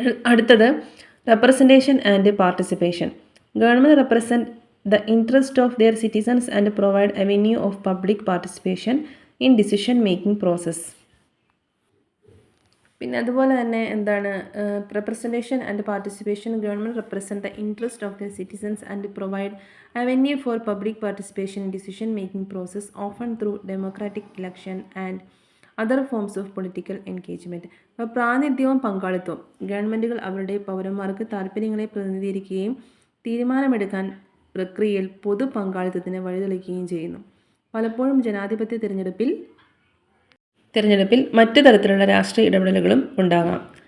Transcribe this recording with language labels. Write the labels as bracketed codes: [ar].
[ml] അടുത്തത് [en] Representation and participation. Government represent the interest of their citizens and provide avenue of public participation in decision making process. [ml] പിന്നെ അതുപോലെ തന്നെ [en] representation and participation. Government represent the interest of their citizens and provide avenue for public participation in decision making process, often through democratic election and other forms of political engagement. [ml] അപ്പോൾ പ്രാതിനിധ്യവും പങ്കാളിത്തവും. ഗവൺമെൻറ്റുകൾ അവരുടെ പൗരന്മാർക്ക് താല്പര്യങ്ങളെ പ്രതിനിധീകരിക്കുകയും തീരുമാനമെടുക്കാൻ പ്രക്രിയയിൽ പൊതു പങ്കാളിത്തത്തിന് വഴിതെളിക്കുകയും ചെയ്യുന്നു. പലപ്പോഴും ജനാധിപത്യ തിരഞ്ഞെടുപ്പിൽ മറ്റു തരത്തിലുള്ള രാഷ്ട്രീയ ഇടപെടലുകളും ഉണ്ടാകാം.